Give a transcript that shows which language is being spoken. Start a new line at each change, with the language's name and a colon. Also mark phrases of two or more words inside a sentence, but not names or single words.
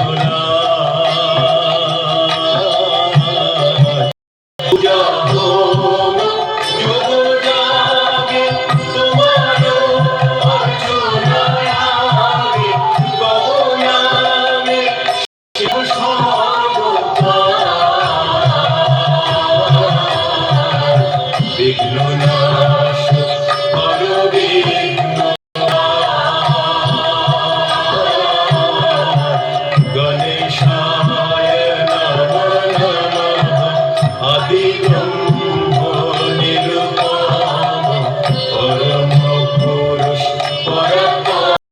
Hindi: नाश पूजा होम जुग जागे तुम्हारो अर्चनाय आगे तब नामे शिव
Sanskrit: सर्वकाय विघ्न नाश कर विघ्न गणेशाय नमो नमः आदिब्रह्म निरुपम परम पुरुष परात्पर